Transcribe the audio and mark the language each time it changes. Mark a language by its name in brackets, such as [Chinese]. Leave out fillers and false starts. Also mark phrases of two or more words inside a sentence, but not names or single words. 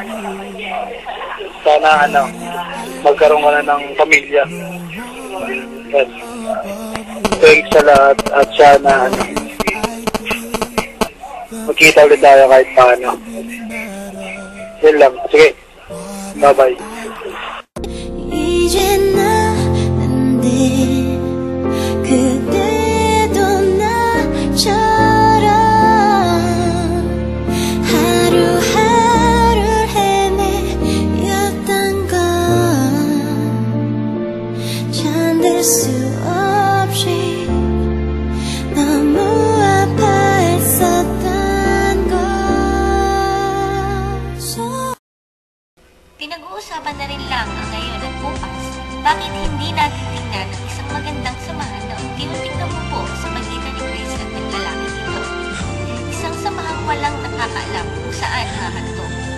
[Filipino] Sana, magkaroon ka na ng pamilya. Yes. Thanks sa lahat. At sana, magkita ulit tayo kahit paano. Yun lang. Sige. Bye-bye. [Korean] 이제 나는데 그대도 나처럼 하루하루 헤매였던 건 잠들 수 없이 너무 아파했었던 걸. [Filipino] Pinag-uusapan na rin lang ang ngayon at bukas. Bakit hindi natin tingnan ang isang magandang samahan na unti-unting namupo sa pagitan ni Chris at ng lalaking ito? Isang samahang walang nakakaalam kung saan hahantong.